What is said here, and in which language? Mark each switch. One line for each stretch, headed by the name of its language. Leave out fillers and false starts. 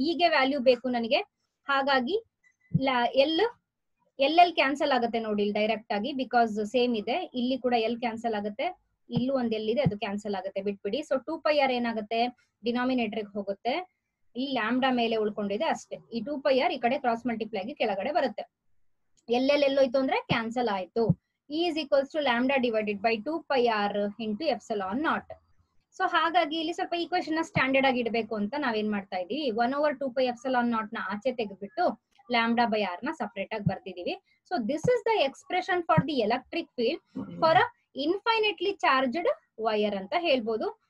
Kannada: ಈಗೆ ವ್ಯಾಲ್ಯೂ ಬೇಕು ನನಗೆ, ಹಾಗಾಗಿ ಎಲ್ ಕ್ಯಾನ್ಸಲ್ ಆಗುತ್ತೆ ನೋಡಿ ಇಲ್ಲಿ ಡೈರೆಕ್ಟ್ ಆಗಿ, ಬಿಕಾಸ್ ಸೇಮ್ ಇದೆ. ಇಲ್ಲಿ ಕೂಡ ಎಲ್ ಕ್ಯಾನ್ಸಲ್ ಆಗುತ್ತೆ, ಇಲ್ಲೂ ಒಂದ್ ಎಲ್ ಇದೆ, ಅದು ಕ್ಯಾನ್ಸಲ್ ಆಗುತ್ತೆ, ಬಿಟ್ಬಿಡಿ. ಸೊ 2πr ಏನಾಗುತ್ತೆ? ಡಿನಾಮಿನೇಟರ್ ಹೋಗುತ್ತೆ, ಇಲ್ಲಿ ಲ್ಯಾಂಬ್ಡಾ ಮೇಲೆ ಉಳ್ಕೊಂಡಿದೆ ಅಷ್ಟೇ. ಈ 2πr ಈ ಕಡೆ ಕ್ರಾಸ್ ಮಲ್ಟಿಪ್ಲೈ ಆಗಿ ಕೆಳಗಡೆ ಬರುತ್ತೆ. ಎಲ್ಲೋಯ್ತು ಅಂದ್ರೆ ಕ್ಯಾನ್ಸಲ್ ಆಯ್ತು.
English: E is equals to lambda divided by 2πr into epsilon naught.
Kannada: So ಹಾಗಾಗಿ ಇಲ್ಲಿ ಸ್ವಲ್ಪ ಈಕ್ವೇಶನ್ ನ ಸ್ಟ್ಯಾಂಡರ್ಡ್ ಆಗಿ ಇಡಬೇಕು ಅಂತ ನಾವೇನ್ ಮಾಡ್ತಾ ಇದೀವಿ, 1/2π ಎಪ್ಸಿಲಾನ್ ನಾಟ್ ನ ಆಚೆ ತೆಗೆದ್ಬಿಟ್ಟು ಲ್ಯಾಂಬ್ಡಾ ಬೈ ಆರ್ ನ ಸಪರೇಟ್ ಆಗಿ ಬರ್ತಿದೀವಿ.
English: So this is the expression for the electric field for a infinitely charged wire ಅಂತ ಹೇಳ್ಬೋದು.